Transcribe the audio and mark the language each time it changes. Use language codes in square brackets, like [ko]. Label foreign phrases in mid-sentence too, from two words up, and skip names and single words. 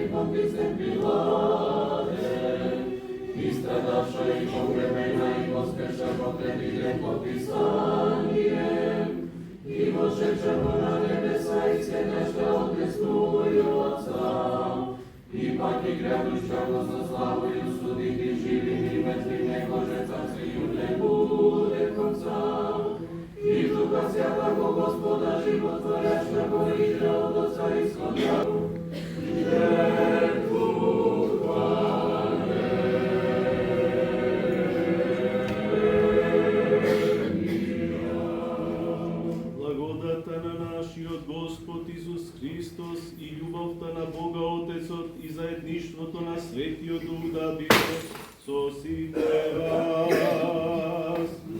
[cu] Понтицем Пилате, и страдавша и погребена и воскресшего третий ден по Писанием, и вошедшего на небеса и седящего одесную Отца, и пак и грядущего со славою судить и живым и мертвым, него же царствию не буде конца, и Духа Святого Господа животворящего и же от Отца исходящего, [mk] Благодата на нашиот Господ Исус Христос и љубовта на Бога Отецот и заедништвото на Светиот Дух да биде со сите вас.